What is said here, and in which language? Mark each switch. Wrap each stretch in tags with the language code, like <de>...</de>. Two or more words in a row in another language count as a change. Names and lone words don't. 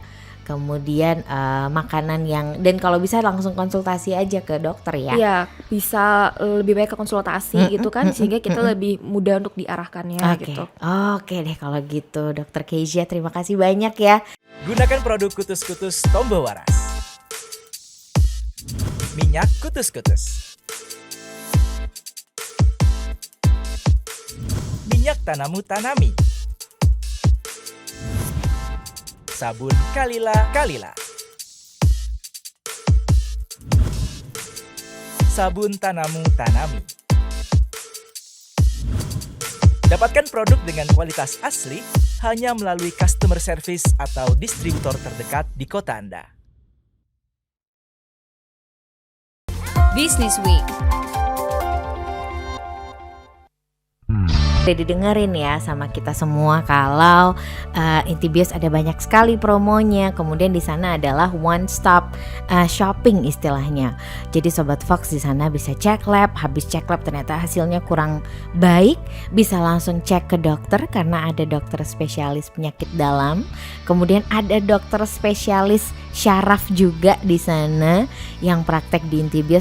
<id>Kemudian makanan yang, dan kalau bisa langsung konsultasi aja ke dokter ya. Iya, bisa lebih baik ke konsultasi gitu kan, sehingga kita lebih mudah untuk diarahkannya gitu. Oke deh kalau gitu Dokter Kezia, terima kasih banyak ya. Gunakan produk Kutus-Kutus Tombo Waras. Minyak Kutus-Kutus. Minyak Tanamu Tanami. Sabun Kalila Kalila. Sabun Tanamu Tanami. Dapatkan produk dengan kualitas asli hanya melalui</id> <en>customer service</en> <id>atau distributor terdekat di kota Anda. Business Week. Udah didengerin ya sama kita semua kalau Intibios ada banyak sekali promonya. Kemudian di sana adalah</id> <en>one stop shopping</en> <id>istilahnya. Jadi Sobat Fox di sana bisa cek lab, habis cek lab ternyata hasilnya kurang baik, bisa langsung cek ke dokter karena ada dokter spesialis penyakit dalam. Kemudian ada dokter spesialis syaraf juga di sana yang praktek di Intibios.</id>